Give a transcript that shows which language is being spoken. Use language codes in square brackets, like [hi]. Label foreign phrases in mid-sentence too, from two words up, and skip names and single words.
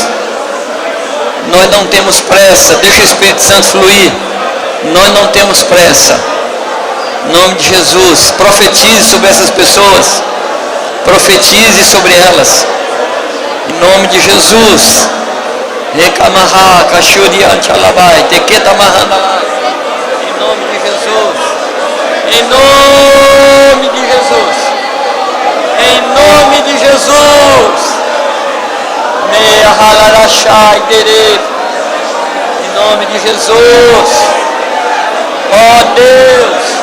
[pt] Nós não temos pressa, deixa o Espírito Santo fluir. Nós não temos pressa. Em nome de Jesus, profetize sobre essas pessoas. Profetize sobre elas. Em nome de Jesus. Recamaha, cachuriante alabai, tequeta mahandalai. Em nome de Jesus. Em nome de Jesus. Em nome de Jesus. Meia halarachai dere. Em nome de Jesus. Ó Deus.